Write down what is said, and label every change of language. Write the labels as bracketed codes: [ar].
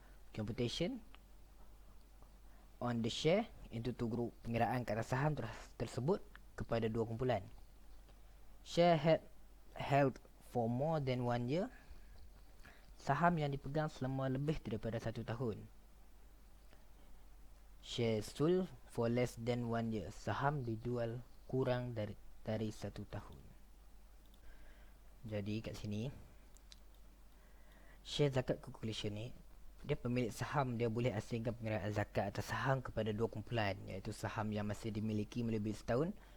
[en] Computation on the share into two group. [ms] Pengiraan ke atas saham tersebut kepada dua kumpulan. Share held for more than 1 year. Saham yang dipegang selama lebih daripada 1 tahun. [en] Share sold for less than 1 year. [ms] Saham dijual kurang dari 1 tahun. Jadi kat sini, share zakat calculation ni, dia pemilik saham dia boleh asingkan pengiraan zakat atas saham kepada dua kumpulan, iaitu saham yang masih dimiliki melebihi setahun